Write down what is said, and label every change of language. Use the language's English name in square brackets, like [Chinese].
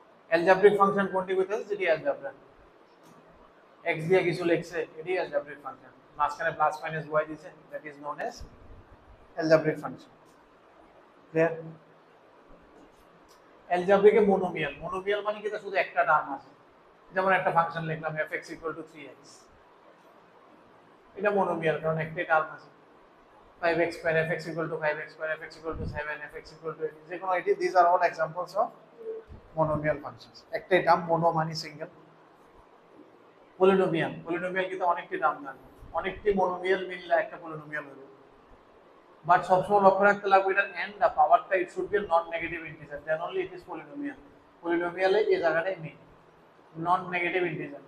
[Bangla] Algebraic function কোনটি কইতেছে? যেটি অ্যালজেব্রা, x দিয়ে কিছু লিখছে, এটি অ্যালজেব্রিক ফাংশন, মাঝখানে প্লাস মাইনাস y দিছে, [English] That is known as algebraic function. [Bangla] Clear? অ্যালজেব্রিকে মোনোমিয়াল, মোনোমিয়াল মানে কি? শুধু একটা টার্ম আছে, যেমন একটা ফাংশন লিখলাম fx = 3x, এটা মোনোমিয়াল, কারণ একটাই টার্ম আছে। [English] 5x square, fx = 5x square, fx = 7, fx = 8, [Bangla] যে কোনো এটি, [English] these are all examples of monomial functions. [Bangla] একটাই টার্ম, মোনো মানে সিঙ্গেল। পলিনোমিয়াল, পলিনোমিয়াল কিন্তু অনেকটি নাম জানো, অনেকটি মোনোমিয়াল মিললে একটা পলিনোমিয়াল হবে, বাট সবসময় লক্ষ্য রাখতে লাগবে এটার n দা পাওয়ারটা [English] It should be non negative integer, then only it is polynomial. [Bangla] পলিনোমিয়ালে এই জায়গাটাই মেইন, নন নেগেটিভ ইন্টিজার।